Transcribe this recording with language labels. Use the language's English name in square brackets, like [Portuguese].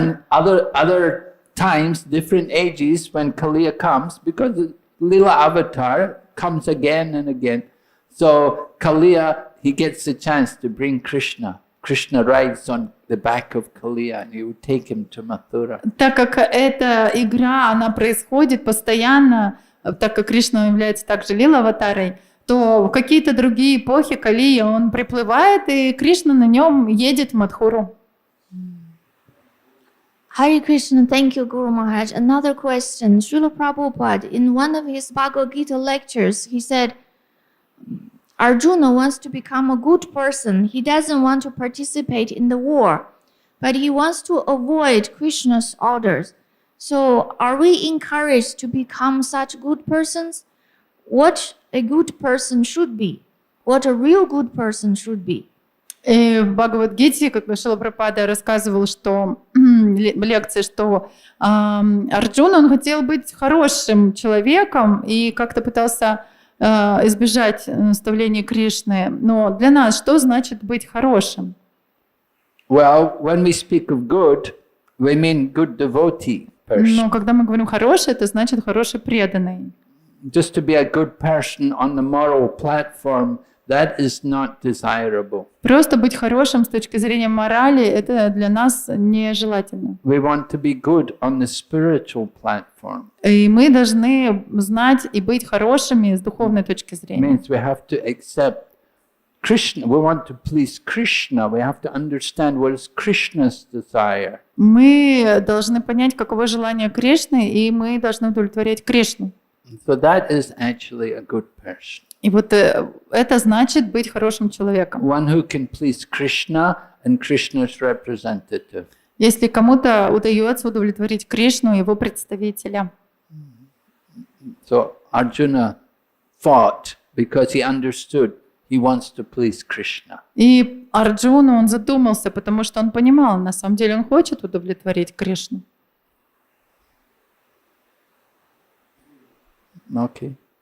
[English] And other times, different ages, when Kaliya comes, because the Lila avatar comes again and again. So Kaliya, he gets the chance to bring Krishna. Krishna rides on the back of Kaliya and he will take him to Mathura. [Russian] Так как эта игра, она происходит постоянно, так как Кришна является также лила-аватарой, то в какие-то другие эпохи Калия, он приплывает, и Кришна на нем едет в Мадхуру. [English] Hare Krishna, thank you, Guru Maharaj. Another question. Srila Prabhupada, in one of his Bhagavad Gita lectures, he said, Arjuna wants to become a good person. He doesn't want to participate in the war, but he wants to avoid Krishna's orders. So, are we encouraged to become such good persons? What a good person should be? What a real good person should be? [Russian] И в Бхагавад-гите, как Шрила Прабхупада рассказывал, что в лекции, что Арджуна, он хотел быть хорошим человеком и как-то пытался избежать наставлений Кришны. Но для нас что значит быть хорошим? [English] Well, when we speak of good, we mean good devotee person. [Russian] Но когда мы говорим хороший, это значит хороший преданный. [English] Just to be a good person on the moral platform, that is not desirable. [Russian] Просто быть хорошим с точки зрения морали, это для нас нежелательно. [English] We want to be good on the spiritual platform. [Russian] И мы должны знать и быть хорошими с духовной точки [English] It [Russian] зрения. [English] means we have to accept Krishna. We want to please Krishna. We have to understand what is Krishna's desire. [Russian] Мы должны понять, каково желание Кришны, и мы должны удовлетворять Кришну. [English] So that is actually a good person. [Russian] И вот это значит быть хорошим человеком. [English] One who can please Krishna and Krishna's representative. [Russian] Если кому-то удается удовлетворить Кришну, его представителя. [English] So Arjuna fought because he understood he wants to please Krishna. [Russian] И Арджуна, он задумался, потому что он понимал, на самом деле он хочет удовлетворить Кришну. [English] Okay.